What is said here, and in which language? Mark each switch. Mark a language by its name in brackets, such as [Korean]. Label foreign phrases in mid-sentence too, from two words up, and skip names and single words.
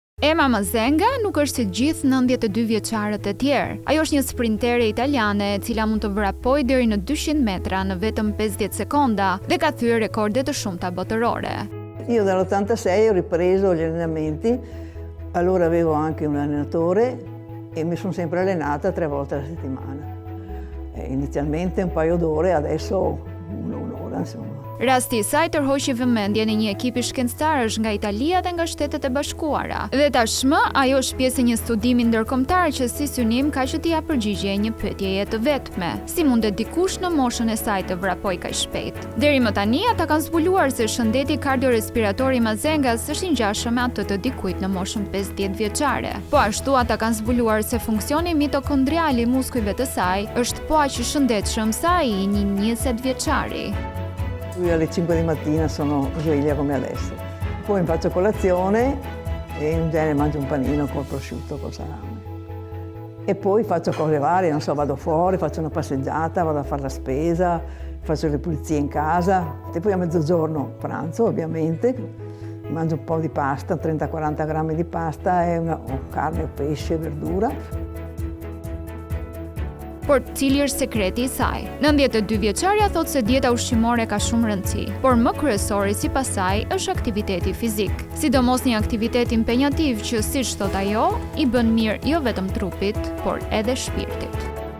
[Albanian] Emma Mazenga nuk është si gjithë 92 vjeçarët e tjerë. Ajo është një sprintere italiane e cila mund të vrapojë deri në 200 metra në vetëm 50 sekonda dhe ka thyer rekorde të shumta botërore. [Italian] Io dall'86 ho ripreso gli allenamenti, allora avevo anche un allenatore e mi sono sempre allenata 3 volte alla settimana. Inizialmente un paio d'ore, adesso un'ora, insomma. [Albanian] Rasti i saj tërhoqi vëmendjen e një ekipi shkencëtarësh nga Italia dhe nga Shtetet e Bashkuara. Dhe tashmë ajo është pjesë e një studimi ndërkombëtar që si synim ka që t'i japë përgjigje një pyetjeje të vetme: si mundet dikush në moshën e saj të vrapojë kaq shpejt? Deri më tani ata kanë zbuluar se shëndeti kardiorespirator i Mazengas është i ngjashëm me atë të dikujt në moshën 50 vjeçare. Po ashtu ata kanë zbuluar se funksioni mitokondrial i muskujve të saj është po aq i shëndetshëm sa ai i një 20 vjeçari. [Italian] Io alle 5 di mattina sono sveglia come adesso. Poi mi faccio colazione e in genere mangio un panino col prosciutto, col salame. E poi faccio cose varie, non so, vado fuori, faccio una passeggiata, vado a fare la spesa, faccio le pulizie in casa. E poi a mezzogiorno pranzo, ovviamente, mangio un po' di pasta, 30-40 grammi di pasta e carne, pesce, verdura. [Albanian] Por cili është sekreti i saj? 92 vjeçaria thotë se dieta ushqimore ka shumë rëndësi, por më kryesori sipas saj është aktiviteti fizik. Sidomos një aktivitet impenjativ që, siç thot ajo, i bën mirë jo vetëm trupit, por edhe shpirtit.